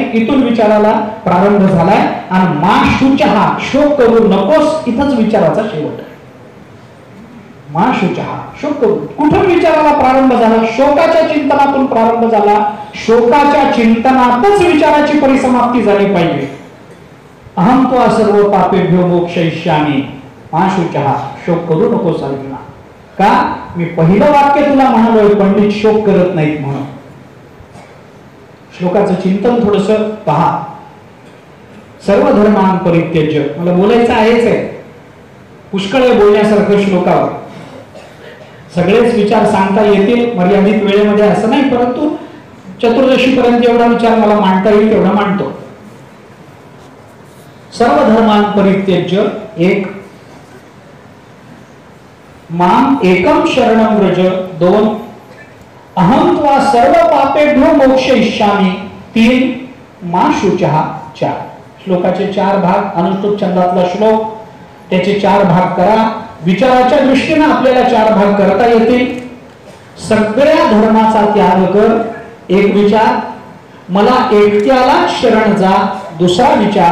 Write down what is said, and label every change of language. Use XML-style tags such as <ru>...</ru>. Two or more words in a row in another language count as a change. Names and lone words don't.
<mr>इथून विचाराला प्रारंभ झालाय. आणि</mr> <sa>मा शुचहा,</sa> <mr>शोक करू नकोस, इथंच विचाराचा शेवट.</mr> <sa>मा शुचहा,</sa> <mr>शोक करू. कुठून विचाराला प्रारंभ झाला? शोकाच्या चिंतनातून प्रारंभ झाला. शोकाच्या चिंतनातच विचाराची परिसमाप्ती झाली पाहिजे.</mr> <sa>अहम त्वा सर्व पापेभ्यो मोक्षयिष्यामि मा शुचहा,</sa> <mr>शोक करू नकोस अर्जुना. का? मी पहिलं वाक्य तुला म्हणालोय पंडित शोक करत नाहीत म्हणून. श्लोकाचं चिंतन थोडस पहा.</mr> <sa>सर्व धर्मान परित्यज्य,</sa> <mr>मला बोलायचं आहेच आहे, पुष्कळ बोलण्यासारखं श्लोकावर. सगळेच विचार सांगता येतील मर्यादित वेळेमध्ये असं नाही, परंतु चतुर्दशी पर्यंत एवढा विचार मला मांडता येईल तेवढा मांडतो.</mr> <sa>सर्व धर्मान परित्यज्य, एक, माम एकम शरणम व्रज, दोन, अहम त्वा सर्व पापेभ्यो मोक्षयिष्यामि, तीन, मा शुचहा,</sa> <mr>चार. श्लोकाचे चार भाग, अनुष्टुप छंदातला श्लोक, त्याचे चार भाग करा. विचाराच्या दृष्टीने आपल्याला चार भाग करता येतील. सगळ्या धर्माचा त्याग कर, एक विचार. मला एकट्याला शरण जा, दुसरा विचार.</mr>